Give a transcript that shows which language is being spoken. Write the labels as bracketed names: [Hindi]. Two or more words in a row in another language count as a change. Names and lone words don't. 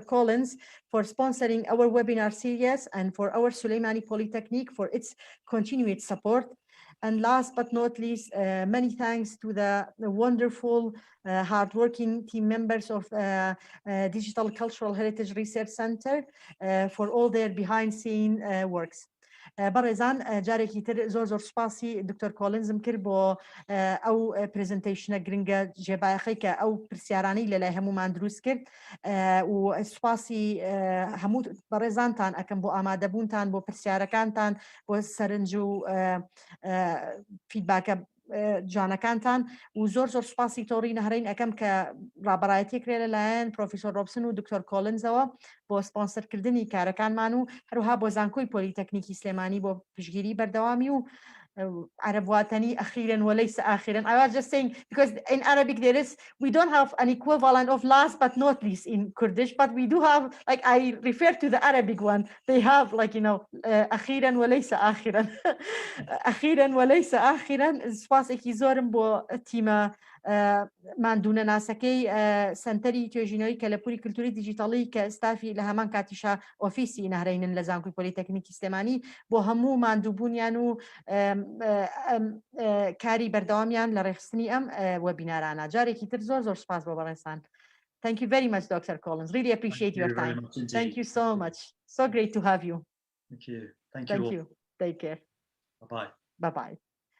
[English] Collins for sponsoring our webinar series and for our Suleimani Polytechnic for its continued support. And last but not least, many thanks to the wonderful, hardworking team members of Digital Cultural Heritage Research Center for all their behind-scene works. [Central Kurdish] بەڕێزان جارێکی تر زۆر سوپاسی دکتۆر کۆلنزم کرد بۆ ئەو پرزنتیشنە گرنگە جێبایەخەی کە ئەو پرسیارانەی لەلای هەمومان دروست کرد و سوپاسی هەموو بەڕێزانتان ئەکەم بۆ ئامادەبوونتان بۆ پرسیارەکانتان بۆ سەرنج و فیدباکە جوانەکانتان و زۆر سوپاسی تۆڕی نەهرین ئەەکەم کە ڕابەڕایەتی کرێ لەلایەن پرۆفیسۆر ڕۆبسن و دکتۆر کۆلنزەوە بۆ سپۆنسەرکردنی کارەکانمان و هەروها بۆ زانکۆی پۆلیتەکنیکی سلێمانی بۆ پشگیری بەردەوامی و عربواتنی [Arabic] أخيرا وليس آخرا. [English] I was just saying because in Arabic we don't have an equivalent of last but not least in Kurdish, but we do have, like, I refer to the Arabic one, they have [Arabic] أخيرا وليس آخرا. أخيرا وليس آخرا. [Central Kurdish] سپاسێکی زۆرم بۆ تیمە ماندوونە ناسەکەی سنتەری توێژینەوەی کەلەپوری کللتوری دیجیتاڵی کە ستافی لە هەمان کاتیشا ئۆفیسی نەهرینن لە زانکۆی پۆلیتەکنیکی سلێمانی بۆ هەموو ماندووبوونیان و کاری بەردەوامیان لە ڕێخستنی ئەم وەبینارانە. جارێکی تر زۆر سپاس بۆ بەڕێستان. [English] Thank you very much, Dr. Collins. Really appreciate your time. Thank you so much. So great to have you. Thank you. Thank you. Take care. Bye-bye. Bye-bye.